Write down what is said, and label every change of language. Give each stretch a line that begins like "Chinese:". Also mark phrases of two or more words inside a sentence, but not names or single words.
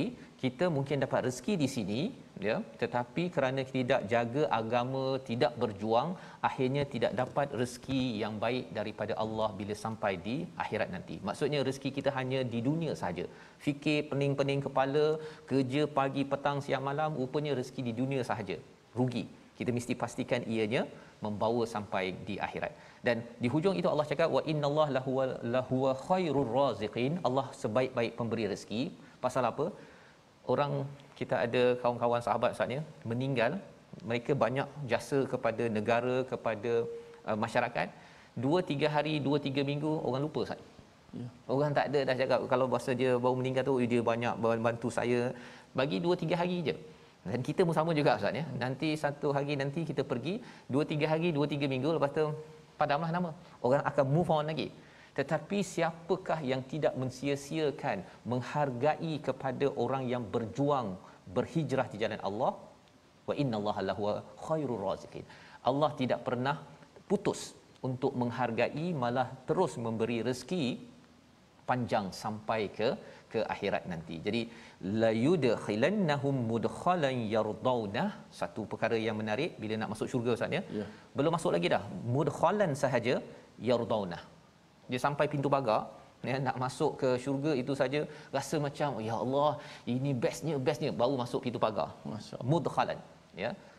Malay: Kita mungkin dapat rezeki di sini ya, tetapi kerana tidak jaga agama, tidak berjuang, akhirnya tidak dapat rezeki yang baik daripada Allah bila sampai di akhirat nanti. Maksudnya rezeki kita hanya di dunia saja. Fikir pening-pening kepala, kerja pagi, petang, siang, malam, rupanya rezeki di dunia sahaja. Rugi. Kita mesti pastikan ianya membawa sampai di akhirat. Dan di hujung itu Allah cakap
Arabic: وإن الله لهو خير الرازقين.
Malay: Allah sebaik-baik pemberi rezeki. Pasal apa? Orang kita ada kawan-kawan sahabat Ustaznya meninggal, mereka banyak jasa kepada negara, kepada masyarakat. 2-3 hari, 2-3 minggu orang lupa Ustaz. Ya. Orang tak ada dah cakap kalau bahasa dia baru meninggal tu dia banyak bantu saya. Bagi 2-3 hari je. Dan kita pun sama juga Ustaz ya. Nanti satu hari nanti kita pergi 2-3 hari, 2-3 minggu, lepas tu padamlah nama. Orang akan
English: move on
Malay: lagi. Tetapi siapakah yang tidak mensia-siakan menghargai kepada orang yang berjuang berhijrah di jalan Allah?
Arabic: وإن الله لهو خير الرازقين.
Malay: Allah tidak pernah putus untuk menghargai, malah terus memberi rezeki panjang sampai ke akhirat nanti.
Arabic: Jadi ليدخلنهم مدخلا يرضونه,
Malay: satu perkara yang menarik bila nak masuk syurga Ustaz ya. Belum masuk lagi dah, mudkhalan sahaja yardawna. Dia sampai pintu pagar ya, nak masuk ke syurga itu saja rasa macam ya Allah, ini bestnya baru masuk pintu pagar. Mudkhalan ya.